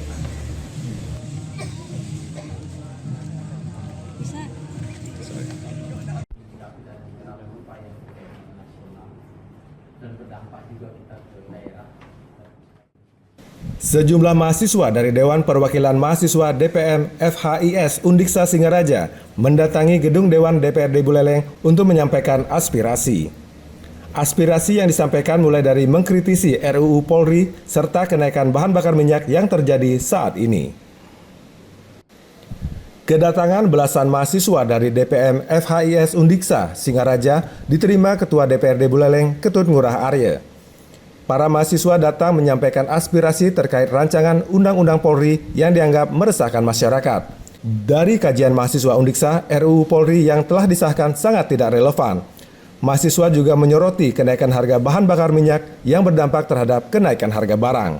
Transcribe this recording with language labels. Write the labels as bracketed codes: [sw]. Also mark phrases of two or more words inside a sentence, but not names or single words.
[id] Sejumlah mahasiswa dari Dewan Perwakilan Mahasiswa DPM FHIS Undiksa Singaraja mendatangi gedung Dewan DPRD Buleleng untuk menyampaikan aspirasi. Aspirasi yang disampaikan mulai dari mengkritisi RUU Polri serta kenaikan bahan bakar minyak yang terjadi saat ini. Kedatangan belasan mahasiswa dari DPM FHIS Undiksa Singaraja diterima Ketua DPRD Buleleng Ketut Ngurah Arya. Para mahasiswa datang menyampaikan aspirasi terkait rancangan Undang-Undang Polri yang dianggap meresahkan masyarakat. Dari kajian mahasiswa Undiksa, RUU Polri yang telah disahkan sangat tidak relevan. Mahasiswa juga menyoroti kenaikan harga bahan bakar minyak yang berdampak terhadap kenaikan harga barang.